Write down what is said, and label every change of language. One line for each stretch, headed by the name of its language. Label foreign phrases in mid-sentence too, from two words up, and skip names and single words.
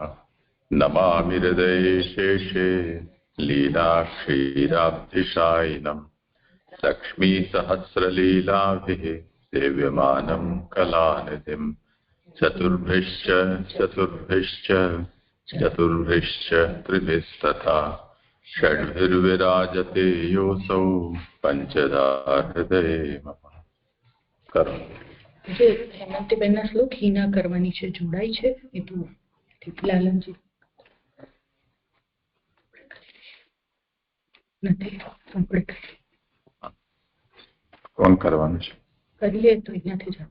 Sanskrit: नमामि हृदये शेषे लीलाक्षीराब्धिशायिनम् लक्ष्मीसहस्रलीलाभिः सेव्यमानं कलानिधिम् चतुर्भिश्च त्रिभिस्तथा षड्भिर्विराजते योऽसौ पंचधा हृदये मम।
Gujarati: करो જે હેમંતીબેનના શ્લોક હિના કરવાની છે, જોડાઈ છે એ તો લાલનજી નથી આપણે કોણ કરવાનું છે કરી લે તો અહીંયાથી જ